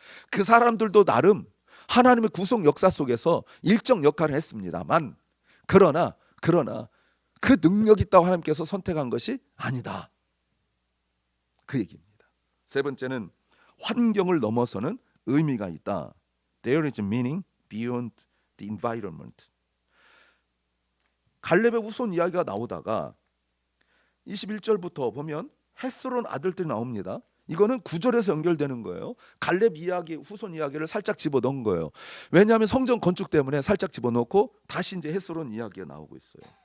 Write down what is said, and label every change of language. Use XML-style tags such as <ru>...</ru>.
<ko>그 사람들도 나름 하나님의 구속 역사 속에서 일정 역할을 했습니다만 그러나 그 능력이 있다고 하나님께서 선택한 것이 아니다. 그 얘기입니다. 세 번째는 환경을 넘어서는 의미가 있다.</ko> <en>There is meaning beyond the environment.</en> <ko>갈렙의 후손 이야기가 나오다가 21절부터 보면 헤스론 아들들이 나옵니다. 이거는 9절에서 연결되는 거예요. 갈렙 이야기, 후손 이야기를 살짝 집어넣은 거예요. 왜냐하면 성전 건축 때문에 살짝 집어넣고 다시 이제 헤스론 이야기가 나오고 있어요.</ko>